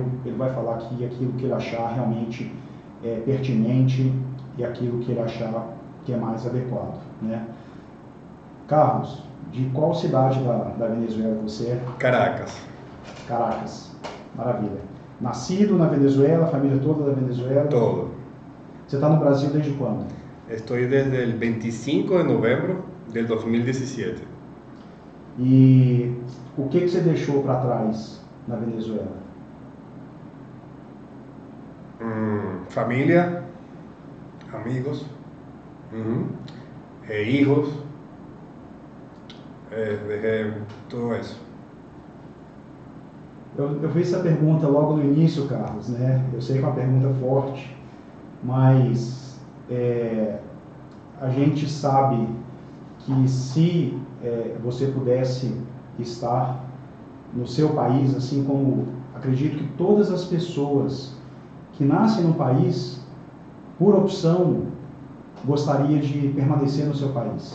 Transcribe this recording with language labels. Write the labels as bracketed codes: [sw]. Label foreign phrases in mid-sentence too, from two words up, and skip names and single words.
[pt] Ele vai falar aqui aquilo que ele achar realmente pertinente e aquilo que ele achar que é mais adequado, né? Carlos, de qual cidade da Venezuela você é? Caracas. Caracas, maravilha. Nascido na Venezuela, a família toda da Venezuela? [es] Todo. [pt] Você está no Brasil desde quando? [es] Estoy desde el 25 de noviembre del 2017. E o que você deixou para trás na Venezuela? Familia, amigos, hijos, dejé todo eso. [pt] Eu fiz essa pergunta logo no início, Carlos, né? Eu sei que é uma pergunta forte, mas a gente sabe que se você pudesse estar no seu país, assim como acredito que todas as pessoas que nascem no país, por opção, gostaria de permanecer no seu país.